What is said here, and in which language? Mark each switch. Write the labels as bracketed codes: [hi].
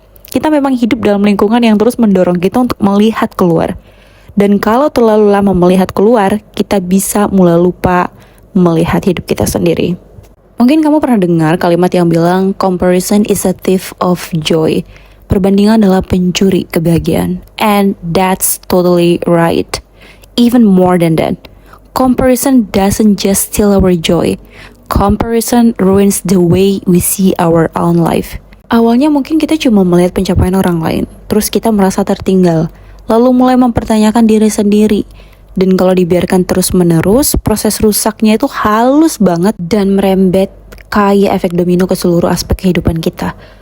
[id] Kita memang hidup dalam lingkungan yang terus mendorong kita untuk melihat keluar. Dan kalau terlalu lama melihat keluar, kita bisa mulai lupa melihat hidup kita sendiri. Mungkin kamu pernah dengar kalimat yang bilang [en] comparison is a thief of joy. [id] Perbandingan adalah pencuri kebahagiaan. [en] And that's totally right. Even more than that. Comparison doesn't just steal our joy. Comparison ruins the way we see our own life. [id] Awalnya mungkin kita cuma melihat pencapaian orang lain, terus kita merasa tertinggal, lalu mulai mempertanyakan diri sendiri. Dan kalau dibiarkan terus-menerus, proses rusaknya itu halus banget dan merembet kayak efek domino ke seluruh aspek kehidupan kita.